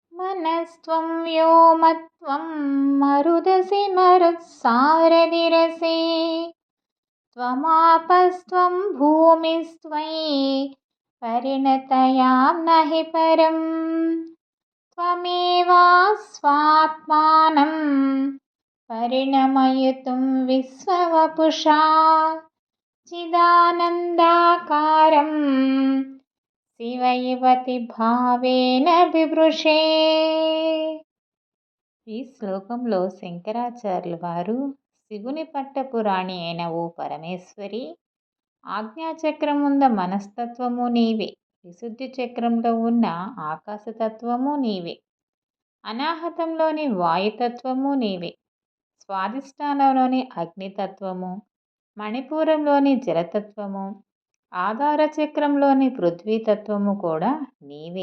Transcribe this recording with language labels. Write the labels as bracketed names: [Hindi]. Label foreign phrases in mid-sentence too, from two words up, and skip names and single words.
[Sanskrit] मनस्त्वं व्योमत्वं मरुदसि मरुत्सारथिरसि त्वमापस्त्वं भूमिस्त्वयि परिणतयां नहि परं त्वमेवास्वात्मानं परिणमयितुं विश्ववपुषा चिदानन्दाकारं శివయువతి భావేన బిభృషే. [Telugu] ఈ శ్లోకంలో శంకరాచార్యుల వారు శివుని పట్టపు రాణి అయిన ఓ పరమేశ్వరి, ఆజ్ఞాచక్రముంద మనస్తత్వము నీవే, విశుద్ధి చక్రంలో ఉన్న ఆకాశతత్వము నీవే, అనాహతంలోని వాయుతత్వము నీవే, స్వాధిష్టానంలోని అగ్నితత్వము, మణిపూరంలోని జలతత్వము, ఆధార చక్రంలోని పృథ్వీతత్వము కూడా నీవే.